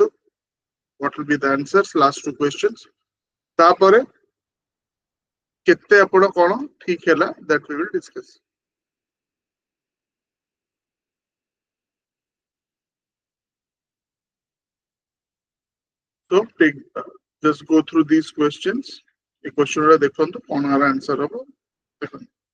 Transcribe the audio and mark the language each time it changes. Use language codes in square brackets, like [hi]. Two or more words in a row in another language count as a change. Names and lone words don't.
[en] what will be the answers last two questions [or] ତାପରେ କେତେ ଆପଣ କୋଉ ଠିକ୍ ହେଲା [en] that we will discuss so take just go through these questions [or] ଏ କ୍ୱେଶ୍ଚନ ରା ଦେଖନ୍ତୁ କୋଉ ଆଉ ଆନ୍ସର ହେବ ଦେଖନ୍ତୁ